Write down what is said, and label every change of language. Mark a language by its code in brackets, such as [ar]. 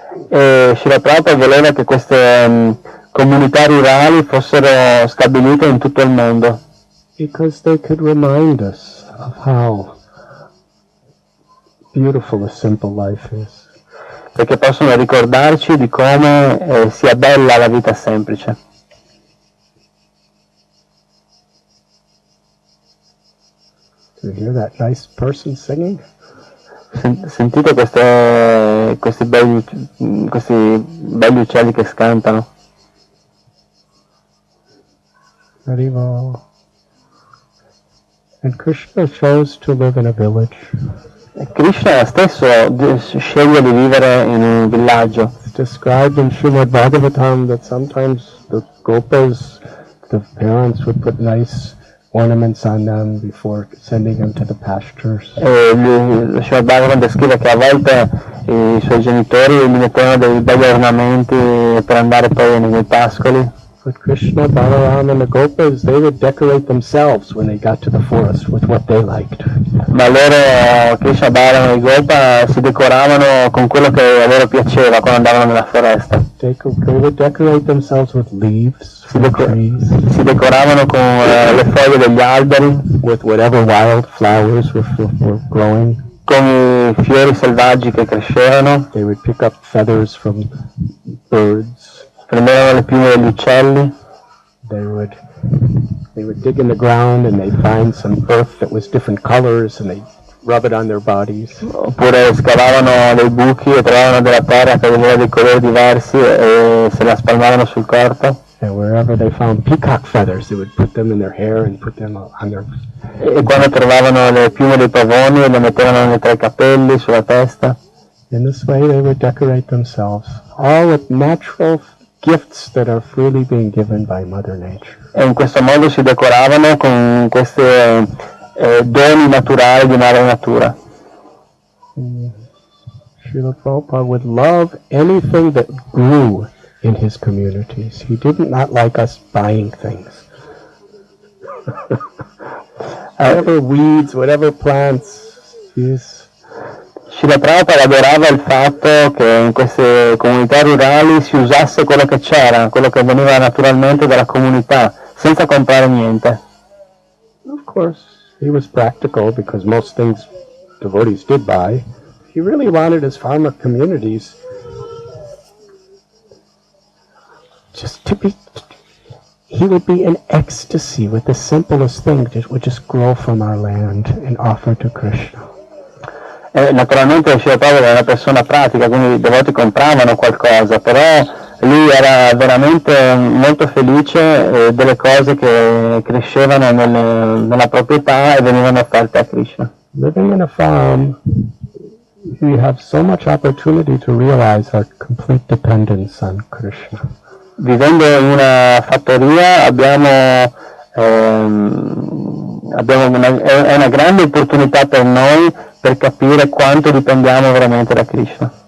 [it] E Srila Prabhupada voleva che queste comunità rurali fossero stabilite in tutto il mondo. [en] Because they could remind us of how beautiful a simple life is. [it] Perché possono ricordarci di come sia bella la vita semplice. [en] Do you hear that nice person singing? [it] Sentite questi belli uccelli che cantano. Haribo. [en] And Krishna chose to live in a village. [it] Krishna stesso sceglie di vivere in un villaggio. [en] It's described in Srimad Bhagavatam that sometimes the gopas, the parents would put nice ornaments on them before sending them to the pastures. [it] Lo Srimad Bhagavatam descrive che a volte i suoi genitori gli mettevano dei belli ornamenti per andare poi nei pascoli. [en] But Krishna, Balaram and the Gopas, they would decorate themselves when they got to the forest with what they liked. [it] Ma loro, Krishna, Balaram e Gopa, si decoravano con quello che a loro piaceva quando andavano nella foresta. [en] They would decorate themselves with leaves from trees. [it] Si decoravano con le foglie degli alberi, [en] with whatever wild flowers were growing. [it] Con i fiori selvaggi che crescevano. [en] They would pick up feathers from birds. [it] Prendevano le piume degli uccelli. [en] They would dig in the ground and they'd find some earth that was different colors and they'd rub it on their bodies. [it] Oppure scavavano dei buchi e trovavano della terra che aveva dei colori diversi e se la spalmavano sul corpo. [en] And wherever they found peacock feathers, they would put them in their hair and put them on their... [it] E quando trovavano le piume dei pavoni le mettevano tra i capelli, sulla testa. [en] In this way they would decorate themselves, all with natural gifts that are freely being given by Mother Nature. [it] E in questo modo si decoravano con questi doni naturali di Madre Natura. [en] Srila Prabhupada would love anything that grew in his communities. He did not like us buying things. Whatever weeds, whatever plants, [it] Srila Prabhupada adorava il fatto che in queste comunità rurali si usasse quello che c'era, quello che veniva naturalmente dalla comunità, senza comprare niente. [en] Of course, he was practical because most things devotees did buy. He really wanted his farmer communities just to be, he would be in ecstasy with the simplest thing that would just grow from our land and offer to Krishna. [it] Naturalmente Srila Prabhupada era una persona pratica, quindi i devoti compravano qualcosa, però lui era veramente molto felice delle cose che crescevano nella proprietà e venivano offerte a Krishna. [en] Living in a farm, we have so much opportunity to realize our complete dependence on Krishna. [it] Vivendo in una fattoria è una grande opportunità per noi per capire quanto dipendiamo veramente da Krishna.